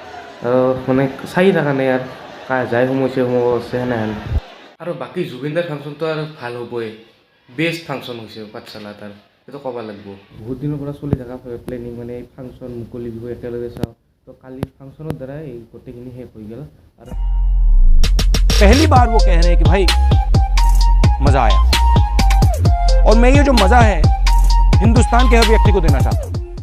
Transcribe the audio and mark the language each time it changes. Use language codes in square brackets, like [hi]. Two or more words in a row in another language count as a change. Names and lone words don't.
[as] মানে চাই থকা নাই আৰু যাই সোমাইছে সেনেহেন আৰু বাকী জুবিনদাৰ ফাংচনটো আৰু ভাল হ'বই [en] best function [as] হৈছে পাঠশালা তাৰ সেইটো ক'ব লাগিব বহুত দিনৰ পৰা চলি থকা প্লেনিং মানে এই ফাংচন মুকলি বিহু একেলগে চাওঁ তো কালি ফাংচনৰ দ্বাৰা এই গোটেইখিনি শেষ হৈ গ'ল আৰু [hi] पहली बार वो कह रहे हैं कि भाई मजा आया और मैं ये जो मजा है हिंदुस्तान के हर व्यक्ति को देना चाहता हूँ